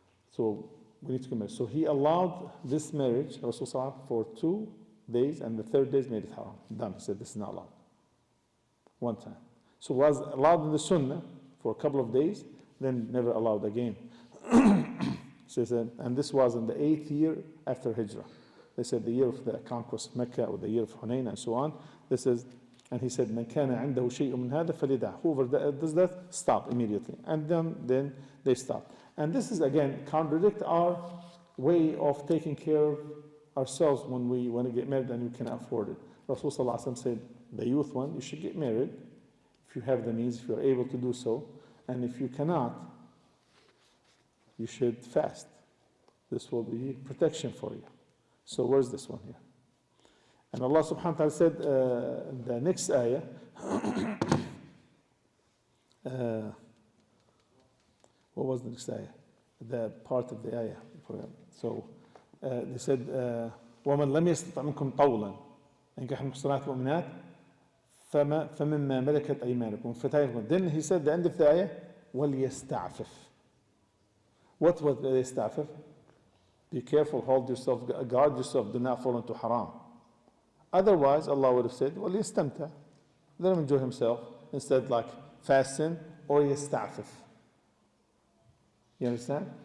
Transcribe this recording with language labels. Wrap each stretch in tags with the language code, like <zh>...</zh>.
<en>So we need to commit. So he allowed this marriage, Rasulullah, for 2 days, and the 3rd day made it haram. Done. He said, this is not allowed. One time. So it was allowed in the Sunnah for a couple of days, then never allowed again. So he said, and this was in the 8th year after Hijrah. They said the year of the conquest of Mecca or the year of Hunayn and so on. This is, and he said,</en> <ar>من كان عنده شيء من هذا فليدع.</ar> <en>Whoever does that, stop immediately. And then they stop. And this is again contradict our way of taking care of ourselves when we want to get married and we cannot afford it. Rasulullah said, the youth one, you should get married if you have the means, if you're able to do so. And if you cannot, you should fast. This will be protection for you. So where's this one here? And Allah subhanahu wa ta'ala said, the next ayah, what was the next ayah? The part of the ayah. So they said,</en> <ar>وَمَنْ لَمْ يَسْتَطِعْ مِنْكُمْ طَوْلًا ينكح المحصنات المؤمنات فمما ملكت أيمانكم.</ar> <en>Then he said, the end of the ayah, وَلْيَسْتَعْفِفْ. What was يَسْتَعْفِفْ? Be careful, hold yourself, guard yourself, do not fall into haram. Otherwise, Allah would have said, وَلْيَسْتَمْتَعْ. Let him enjoy himself. Instead, like fasting or يَسْتَعْفِفْ. You understand?</en>